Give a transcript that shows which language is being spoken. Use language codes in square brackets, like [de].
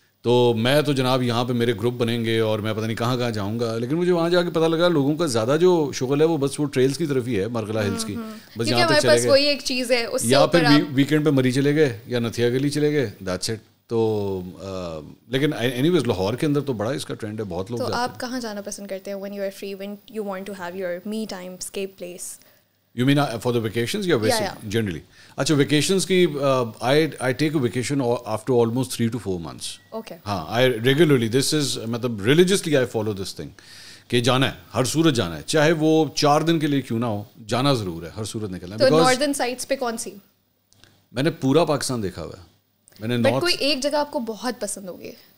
[ur] تو میں تو جناب یہاں پہ میرے گروپ بنیں گے اور میں پتہ نہیں کہاں کہاں جاؤں گا, لیکن مجھے وہاں جا کے پتہ لگا لوگوں کا زیادہ جو شغل ہے وہ بس وہ ٹریلس کی طرف ہی ہے, مرغلہ ہلس کی. بس یہاں تک چلے وہی ایک چیز ہے, یا پھر ویکینڈ پہ مری چلے گئے یا نتھیا گلی چلے گئے, [en] That's it. [ur] تو لیکن [en] anyways [ur] لاہور کے اندر تو بڑا اس کا ٹرینڈ ہے, بہت لوگ. تو آپ کہاں جانا پسند کرتے ہیں [en] when you are free, when you want to have your me time, escape place? You mean for the vacations [ur] یا ویسے [en] generally? [ur] اچھا ویکیشنز کی [en] I take a vacation after almost 3 to 4 months. Okay. [ur] ہاں, [en] I regularly, this is [ur] مطلب [en] religiously I follow this thing [ur] کہ جانا ہے, ہر صورت جانا ہے, چاہے وہ 4 دن کے لیے کیوں نہ ہو, جانا ضرور ہے, ہر صورت نکلنا ہے. تو ناردرن سائٹس پہ کون سی؟ میں نے پورا پاکستان دیکھا ہوا ہے. میں نے بٹ کوئی ایک جگہ آپ کو بہت پسند ہوگی؟